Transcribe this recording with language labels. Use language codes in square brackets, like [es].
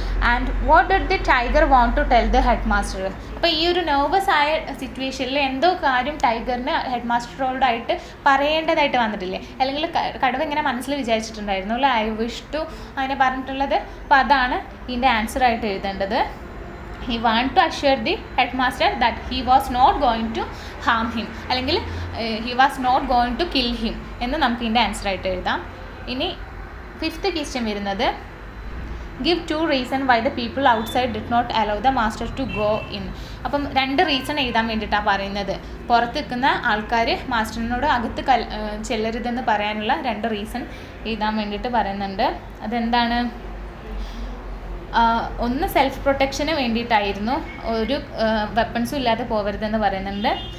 [en] And what did the tiger want to tell the head master? [ml] അപ്പോൾ ഈ ഒരു nervous ആയ സിറ്റുവേഷനിൽ എന്തോ കാര്യം ടൈഗറിന് ഹെഡ് മാസ്റ്ററോടായിട്ട് പറയേണ്ടതായിട്ട് വന്നിട്ടില്ലേ? അല്ലെങ്കിൽ കടുവ ഇങ്ങനെ മനസ്സിൽ വിചാരിച്ചിട്ടുണ്ടായിരുന്നു അല്ലേ? [en] I wish to [ml] അങ്ങനെ പറഞ്ഞിട്ടുള്ളത്. അപ്പോൾ അതാണ് ഇതിൻ്റെ ആൻസറായിട്ട് എഴുതേണ്ടത്. [en] He wanted to assure the headmaster that he was not going to harm him, അല്ലെങ്കിൽ he was not going to kill him [ml] എന്ന് നമുക്ക് ഇതിൻ്റെ ആൻസറായിട്ട് എഴുതാം. ഇനി ഫിഫ്ത്ത് ക്വസ്റ്റ്യൻ വരുന്നത് [en] give 2 reasons why the people outside did not allow the master to go in. [ml] അപ്പം 2 reason എഴുതാൻ വേണ്ടിയിട്ടാണ് പറയുന്നത്. പുറത്ത് നിൽക്കുന്ന ആൾക്കാർ മാസ്റ്ററിനോട് അകത്ത് ചെല്ലരുതെന്ന് പറയാനുള്ള 2 റീസൺ എഴുതാൻ വേണ്ടിയിട്ട് പറയുന്നുണ്ട്. അതെന്താണ്? ഒന്ന് സെൽഫ് പ്രൊട്ടക്ഷന് വേണ്ടിയിട്ടായിരുന്നു, ഒരു വെപ്പൺസും ഇല്ലാതെ പോകരുതെന്ന് പറയുന്നുണ്ട്.